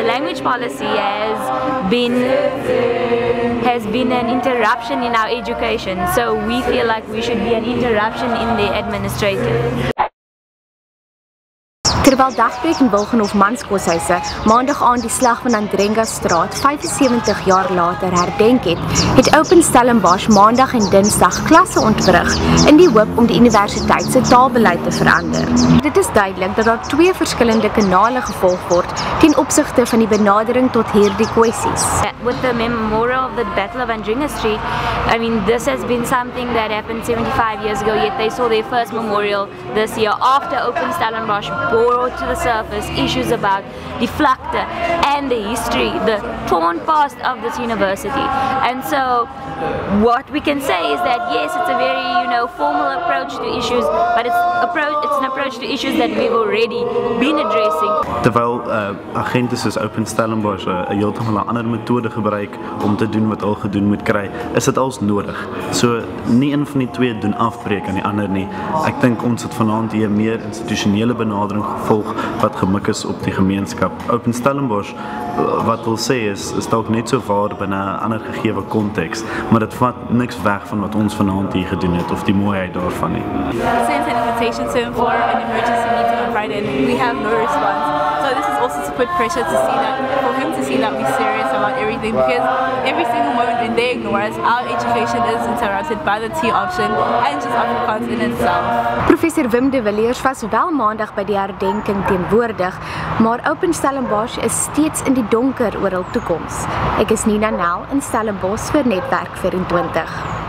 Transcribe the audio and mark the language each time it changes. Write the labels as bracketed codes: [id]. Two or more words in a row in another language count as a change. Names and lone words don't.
[en] language policy has been an interruption in our education, so we feel like we should be an interruption in the administrative. [af] Terwyl Dagbreek en Wilgenhof Manskoshuise maandag aan die slag van Andrenga Straat 75 jaar later herdenk het Open Stellenbosch maandag en dinsdag klasse ontwrig in die hoop om die universiteit se taalbeleid te verander. Dit is duidelik dat daar twee verskillende kanale gevolg word ten opsigte van die benadering tot hierdie kwessies. [en] With the memorial of the Battle of Andrenga Street, I mean, this has been something that happened 75 years ago, yet they saw their first memorial this year after Open Stellenbosch brought to the surface issues about [af] die vlakte [en] and the history, the torn past of this university. And so what we can say is that yes, it's a very, formal approach to issues, but it's an approach to issues that we've already been addressing. [af] Terwyl agente soos Open Stellenbosch 'n heeltemal 'n ander metode gebruik om te doen wat al gedoen moet kry, is dit als nodig. So nie een van die twee doen afbreek aan die ander nie. Ek dink ons het vanaand hier 'n meer institusionele benadering gevolg wat gemik is op die gemeenskap. Open Stellenbosch wat wil sê is dalk net so waar binne 'n ander gegewe konteks, maar dit vat niks weg van wat ons vanaand hier gedoen het of die mooiheid daarvan nie. [en] We sent an invitation to him for an emergency meeting on Friday and we have no response. So this is also to put pressure to see that, for him to see that we're serious about everything, because every single moment when they ignore us, our education is interrupted by the T option and just Afrikaans in itself. [af] Professor Wim de Villiers was wel maandag by die herdenking teenwoordig, maar Open Stellenbosch is steeds in die donker oor hul toekoms. Ek is Nina Nel in Stellenbosch vir Netwerk 24.